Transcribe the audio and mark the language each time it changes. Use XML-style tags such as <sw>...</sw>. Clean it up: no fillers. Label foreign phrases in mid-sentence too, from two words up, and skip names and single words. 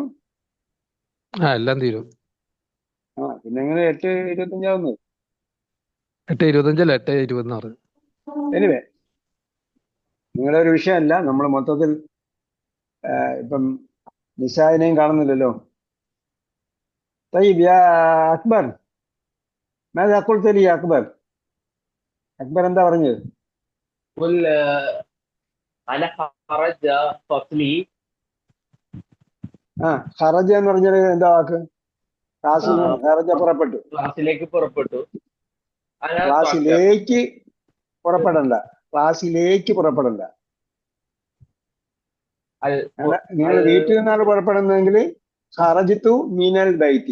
<ml>എല്ലാം തീരും. പിന്നെ നിങ്ങൾ 8:25 ആവുന്നത്. 8:25 അല്ല, 8:20. എനിവേ, നിങ്ങളുടെ ഒരു വിഷയമല്ല. നമ്മൾ മൊത്തത്തിൽ ഇപ്പം നിശാദിനെയും കാണുന്നില്ലല്ലോ.</ml> <ar>طيب يا أكبر ماذا قلت لي يا أكبر؟</ar> <ml>أكبر എന്താ പറഞ്ഞത്?</ml> <ar>قل أنا خرج فصلي.</ar> <ml>ഖറജ എന്ന് പറഞ്ഞാൽ എന്താ വാക്ക്? ക്ലാസ്സിൽ നിന്ന് ഖറജ പുറപ്പെട്ടു. ക്ലാസ്സിലേക്ക് പുറപ്പെട്ടു. ക്ലാസ്സിലേക്ക് പുറപ്പെടണ്ട. ക്ലാസ്സിലേക്ക് പുറപ്പെടണ്ട. നിങ്ങൾ വീട്ടിൽ നിന്നാണ് പുറപ്പെടുന്നതെങ്കിൽ</ml> <ar>خرجت من البيت.</ar>